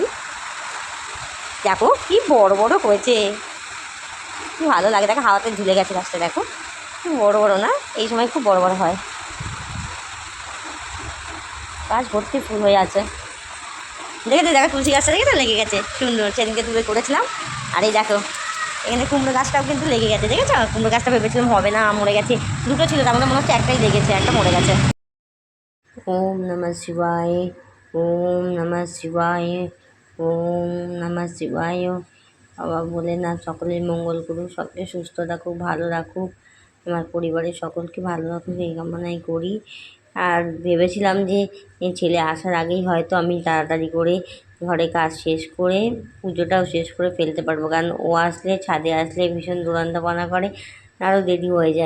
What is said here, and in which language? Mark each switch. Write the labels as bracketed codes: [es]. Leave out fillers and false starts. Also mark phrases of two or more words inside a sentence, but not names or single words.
[bn] দেখো কি বড় বড় হয়েছে, কি ভালো লাগে, দেখো হাওয়াতে ঝুলে গেছে গাছটা, দেখো খুব বড় বড় না, এই সময় খুব বড় বড় হয়, গাছ ভর্তি ফুল হয়ে আছে। দেখেছো, দেখো তুলসী গাছটা দেখে তো লেগে গেছে, সুন্দর, সেদিনকে তুলে করেছিলাম। আর এই দেখো এখানে কুমড়ো গাছটাও কিন্তু লেগে গেছে, দেখেছো, কুমড়ো গাছটা ভেবেছিলাম হবে না, মরে গেছে, দুটো ছিল তার মধ্যে মনে হচ্ছে একটাই লেগেছে, একটা মরে গেছে। [sa] ওম নমঃ শিবায়, ওম নমঃ শিবায়, ওম নমঃ শিবায়। [bn] বাবা ভোলেনাথ সকলের মঙ্গল করুক, সকলে সুস্থ রাখুক, ভালো রাখুক, আমার পরিবারের সকলকে ভালো রাখুক, এই কামনাই করি। আর ভেবেছিলাম যে ছেলে আসার আগেই হয়তো আমি তাড়াতাড়ি করে ঘরে কাজ শেষ করে পুজোটাও শেষ করে ফেলতে পারবো, কারণ ও আসলে, ছাদে আসলে ভীষণ দুরন্তপনা করে, আরও দেরি হয়ে যায়।